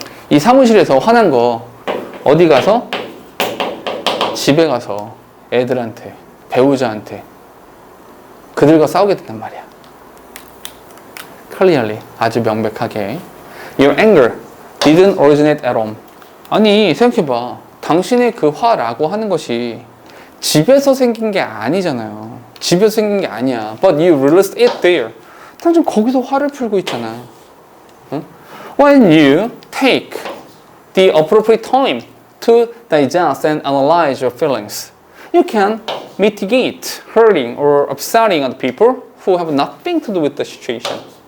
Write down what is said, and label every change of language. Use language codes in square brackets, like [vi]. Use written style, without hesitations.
[ko] 이 사무실에서 화난 거 어디 가서? 집에 가서 애들한테, 배우자한테 그들과 싸우게 된단 말이야. clearly, 아주 명백하게. [en] Your anger didn't originate at home. [ko] 아니, 생각해봐. 당신의 그 화라고 하는 것이 집에서 생긴 게 아니잖아요. 집에서 생긴 게 아니야. [en] But you released it there. [ko] 당신 거기서 화를 풀고 있잖아. 응? [en] When you take the appropriate time to digest and analyze your feelings, you can mitigate hurting or upsetting other people who have nothing to do with the situation.